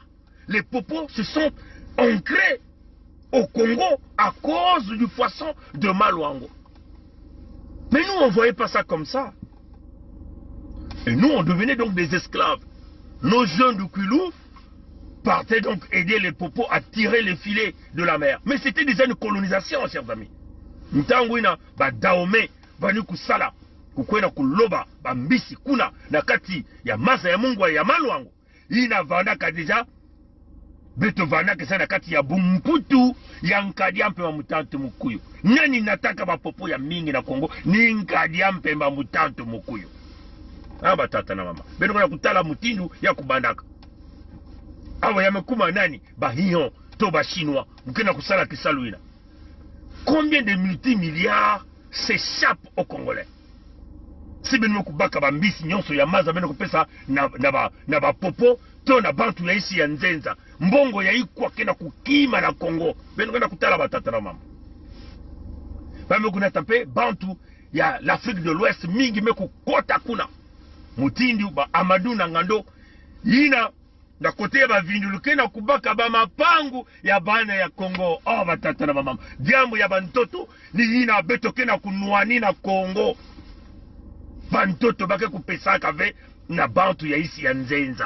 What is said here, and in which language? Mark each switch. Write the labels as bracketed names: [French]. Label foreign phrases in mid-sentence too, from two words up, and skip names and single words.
[French] Les Popos se sont ancrés au Congo à cause du poisson de Maluango. Mais nous, on ne voyait pas ça comme ça. Et nous, on devenait donc des esclaves. Nos jeunes du Kwilu partaient donc aider les Popos à tirer les filets de la mer. Mais c'était déjà une colonisation, chers amis. [Kituba (Democratic Republic of Congo)] Ntangwina, ba Daome, vanu kusala, kukwena kuloba, ba mbisi kuna, nakati ya masa ya Mungwa ya Maluango. Ina vandaka deja, beto vandaka sana kati ya Bumputu, ya Nkadiampe wa Mutantu Mukuyu. Nani nataka ba Popo ya mingi na Kongo, ni Nkadiampe wa Mutantu Mukuyu. Aba tata na mama. Beno kuna kutala mutindu ya kubandaka. Awa ya mekuma nani, ba hiyon, to ba chinois, mkena kusala kisaluina. [French] Combien de multimilliards s'échappent aux Congolais? [Kituba (Democratic Republic of Congo)] Si ben kubaka ba mbisi nyonso ya maza beno kupesa na ba Popo to na bantu ya isi ya Nzenza mbongo ya ikwa kena kukima na Congo beno kena kutala batata na mama bame kuna tape bantu ya l'Afrique de l'Ouest mingi meku kota kuna mutindi ba Amadou na Ngando yina na kote ya bavinduluke na kubaka bamapangu ya bana ya Congo. Oh batata na bamama, diambo ya bantoto ni yina betoke na kunwani na Congo. Bantoto bake kupesaka ve na bantu ya isi ya Nzenza.